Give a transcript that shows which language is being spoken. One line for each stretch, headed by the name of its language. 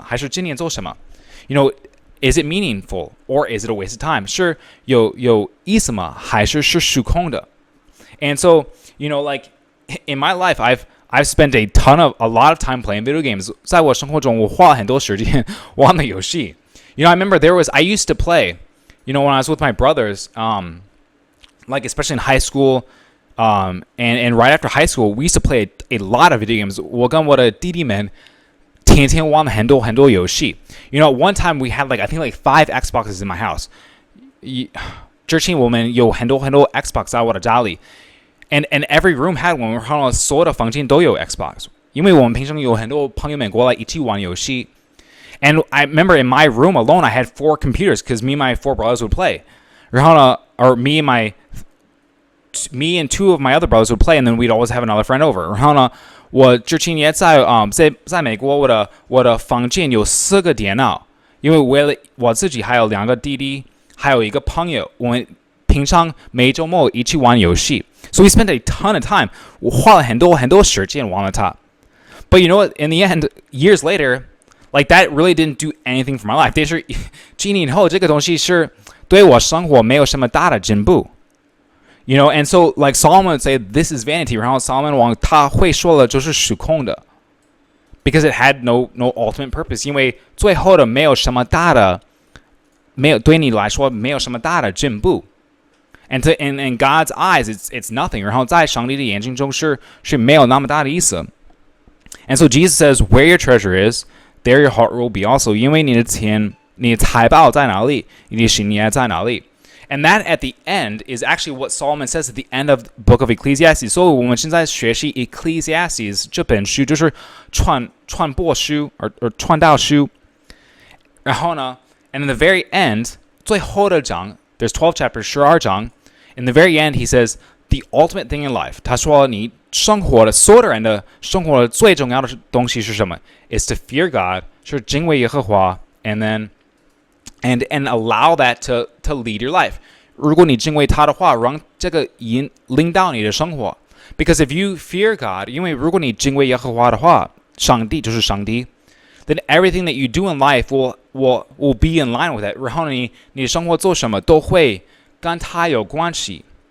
Chinese: 还是今年做什么？
English: Is it meaningful or is it a waste of time?
Chinese: 是有意思吗？还是虚空的？
English: And so, like in my life, I've spent a lot of time playing video games.
Chinese: 在我生活中，我花很多时间玩的游戏。
English: I remember I used to play, when I was with my brothers, like especially in high school, and right after high school, we used to play a lot of video games.
Chinese: 我跟我的弟弟们天天玩很多游戏。
English: At one time we had I think 5 Xboxes in my house.
Chinese: 之前我们有很多 Xbox 在我的家里。
English: And every room had one.
Chinese: 然后所有的房间都有 Xbox. 因为我们平常有很多朋友们过来一起玩游戏。
English: And I remember in my room alone, I had 4 computers because me and my 4 brothers would play.
Chinese: 然后呢
English: or me and 2 of my other brothers would play, and then we'd always have another friend over.
Chinese: 然后呢，我之前也在美国，我的房间有4个电脑，因为为了我自己还有2个弟弟，还有一个朋友，我们平常每周末一起玩游戏。
English: So we spent a ton of time.
Chinese: 我花了很多时间玩了它。
English: But you know what? In the end, years later, like that really didn't do anything for my life.
Chinese: 但是几年后，这个东西是对我生活没有什么大的进步。
English: You know, and so like Solomon would say, this is vanity.
Chinese: 然后 Solomon 王他会说了就是虚空的。
English: Because it had no ultimate purpose.
Chinese: 因为最后的没有什么大的，没有对你来说没有什么大的进步。
English: And in God's eyes, it's nothing.
Chinese: 然后在上帝的眼睛中是没有那么大的意思。
English: And so Jesus says, where your treasure is, there your heart will be also.
Chinese: 因为你的钱，你的财宝在哪里，你的心也在哪里。
English: And that at the end is actually what Solomon says at the end of the book of Ecclesiastes.
Chinese: 所以我们现在学习 Ecclesiastes 这本书，就是传播书而传道书。然后呢
English: and in the very end,
Chinese: 最后的章
English: there's 12 chapters,
Chinese: 12章。
English: In the very end, he says, the ultimate thing in life.
Chinese: 他说你生活的所有的人的生活的最重要的东西是什么 ？
English: Is to fear God， 是敬畏耶和华 ，and allow that to lead your life。
Chinese: 如果你敬畏他的话，让这个领导你的生活。
English: Because if you fear God，
Chinese: 因为如果你敬畏耶和华的话，上帝就是上帝
English: ，then everything that you do in life will be in line with it。
Chinese: 然后你的生活做什么都会跟他有关系。